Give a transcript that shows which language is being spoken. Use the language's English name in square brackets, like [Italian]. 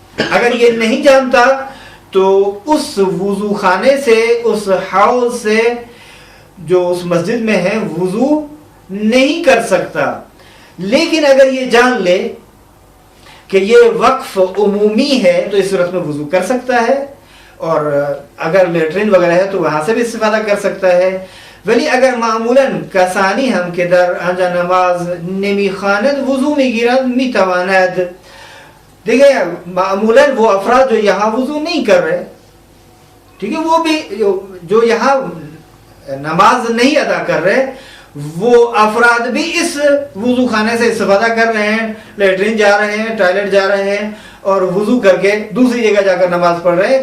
[Urdu] اگر یہ نہیں جانتا تو اس وضو خانے سے، اس حوض سے جو اس مسجد میں ہے وضو نہیں کر سکتا. لیکن اگر یہ جان لے کہ یہ وقف عمومی ہے تو اس صورت میں وضو کر سکتا ہے، اور اگر لیٹرین وغیرہ ہے تو وہاں سے بھی استفادہ کر سکتا ہے. [Persian] ولی اگر معمولاً کسانی ہم کے در انجا نماز نمی خواند وضو می گیرد می تواند. [Urdu] دیکھیں معمولاً وہ افراد جو یہاں وضو نہیں کر رہے، ٹھیک ہے، وہ بھی جو یہاں نماز نہیں ادا کر رہے وہ افراد بھی اس وضو خانے سے استفادہ کر رہے ہیں، لیٹرین جا رہے ہیں، ٹوائلٹ جا رہے ہیں اور وضو کر کے دوسری جگہ جا کر نماز پڑھ رہے ہیں.